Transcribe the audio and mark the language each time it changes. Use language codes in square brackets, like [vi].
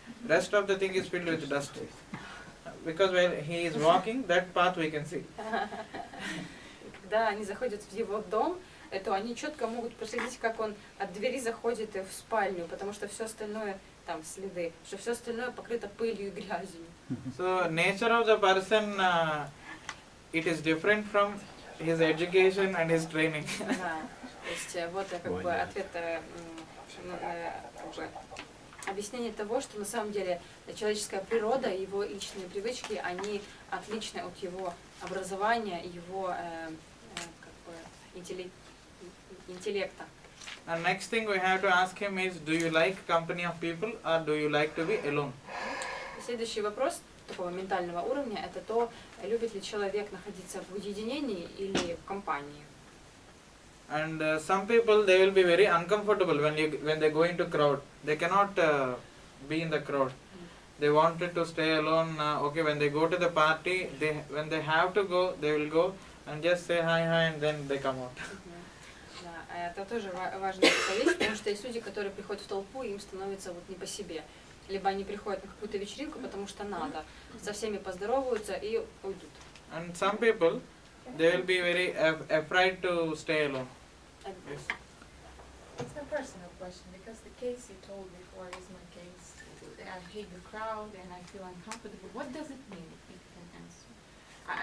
[en] Rest of the thing is filled with dust. Because while he is walking, that path we can see. [ru] Когда они заходят в его дом, то они четко могут проследить, как он от двери заходит в спальню, потому что все остальное там следы, что все остальное покрыто пылью и грязью. [en] So nature of the person, it is different from his education and his training. [ru] Да, то есть вот как бы ответ, как бы объяснение того, что на самом деле человеческая природа, его личные привычки, они отличны от его образования, его как бы интеллекта. [en] And next thing we have to ask him is, do you like company of people or do you like to be alone? [ru] Следующий вопрос такого ментального уровня — это то, любит ли человек находиться в уединении или в компании. [en] And some people, they will be very uncomfortable when they go into crowd. They cannot be in the crowd. They wanted to stay alone. Okay, when they go to the party, when they have to go, they will go and just say hi and then they come out. [ru] Да, это тоже важная вещь, потому что есть люди, которые приходят в толпу, и им становится вот не по себе. Либо они приходят на какую-то вечеринку, потому что надо, со всеми поздороваются и уйдут. [en] And some people, they will be very afraid to stay alone. Yes. It's a personal question because the case you told before is my case. I hate the crowd and I feel uncomfortable. What does it mean, if you can answer?